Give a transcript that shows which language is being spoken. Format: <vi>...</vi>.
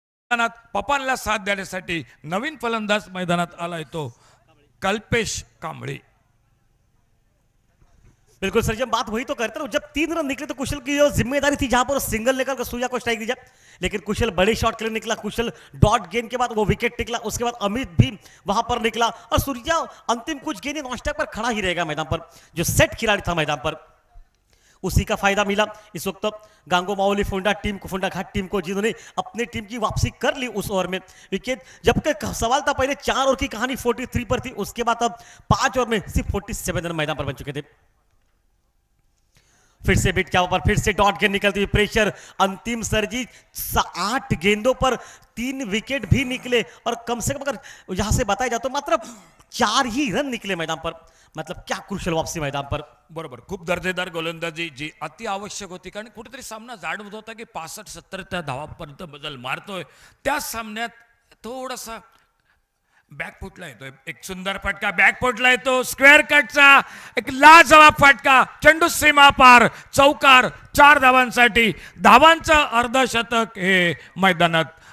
<mr>मैदानात पप्पांना साथ देण्यासाठी नवीन फलंदाज मैदानात आलाय तो कल्पेश कांबळे।</mr> <hi>बिल्कुल सर, जब बात वही तो करते ना, जब 3 रन निकले तो कुशल की जो जिम्मेदारी थी, जहां पर सिंगल लेकर के सूर्या को स्ट्राइक दी जाए, लेकिन कुशल बड़े शॉट के लिए निकला। कुशल डॉट गेंद के बाद वो विकेट निकला, उसके बाद अमित भी वहां पर निकला और सूर्या अंतिम कुछ गेंदें नॉन स्ट्राइक पर खड़ा ही रहेगा मैदान पर। जो सेट खिलाड़ी था मैदान पर, उसी का फायदा मिला इस वक्त गांगो माओली फुंडा टीम को, फुंडा घाट टीम को, जिन्होंने अपनी टीम की वापसी कर ली उस ओवर में। विकेट जबकि सवाल था पहले 4 ओवर की कहानी 43 पर थी, उसके बाद अब 5 ओवर में सिर्फ 47 रन मैदान पर बन चुके थे। फिर से बिट क्या पर फिर से डॉट गेंद निकलती हुई, प्रेशर अंतिम सरजी 8 गेंदों पर 3 विकेट भी निकले और कम से कम अगर यहां से बताया जाए तो मात्र 4 ही रन निकले मैदान पर। मतलब क्या क्रुशल वापसी मैदान पर।</hi> <mr>बरोबर, खूप दर्जेदार गोलंदाजी जी अति आवश्यक होती, कारण कुठेतरी सामना जाणवत होता की 65-70 त्या धावापर्यंत बदल मारतोय। त्या सामन्यात थोडासा बॅकफुटला येतोय, एक सुंदर फटका बॅकफुटला येतो, स्क्वेअर कटचा एक लाजवाब फटका, चेंडू सीमा पार, चौकार, 4 धावांसाठी, धावांचं अर्धशतक हे मैदानात।</mr>